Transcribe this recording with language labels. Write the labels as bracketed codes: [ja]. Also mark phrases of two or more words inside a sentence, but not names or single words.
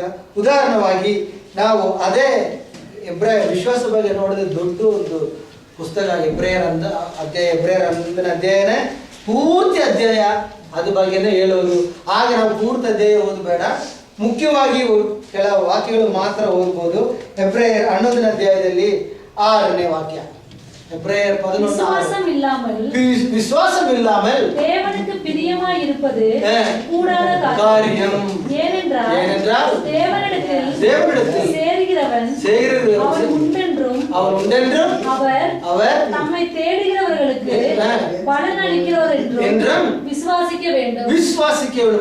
[kn] ಉದಾಹರಣವಾಗಿ ನಾವು ಅದೇ ವಿಶ್ವಾಸ ಬಗ್ಗೆ ನೋಡಿದ್ರೆ ದೊಡ್ಡ ಒಂದು ಪುಸ್ತಕ ಎಬ್ರೆಯರ್ ಎಬ್ರೆಯರ 11ನೇ ಅಧ್ಯಾಯನೇ ಪೂರ್ತಿ ಅಧ್ಯಾಯ ಅದ್ರ ಬಗ್ಗೆನೇ ಹೇಳೋದು. ಆಗ ನಾವು ಪೂರ್ತಿ ಅಧ್ಯಾಯ ಓದಬೇಡ, ಮುಖ್ಯವಾಗಿ ಕೆಲವು ವಾಕ್ಯಗಳು ಮಾತ್ರ ಓದ್ಬೋದು. ಎಬ್ರೆಯರ್ 11ನೇ ಅಧ್ಯಾಯದಲ್ಲಿ 6ನೇ ವಾಕ್ಯ. [ta] எபிரேயர் 11 விசுவாசம் இல்லாமல் தேவனுக்கு பிரியமாய் இருப்பது கூடாத காரியம். ஏனென்றால் தேவனிடத்தில் சேருகிறவன் அவன் உண்டென்றும் அவர் தம்மை தேடுகிறவர்களுக்கு பலன் அளிக்கிறவர் என்றும் விசுவாசிக்க வேண்டும்.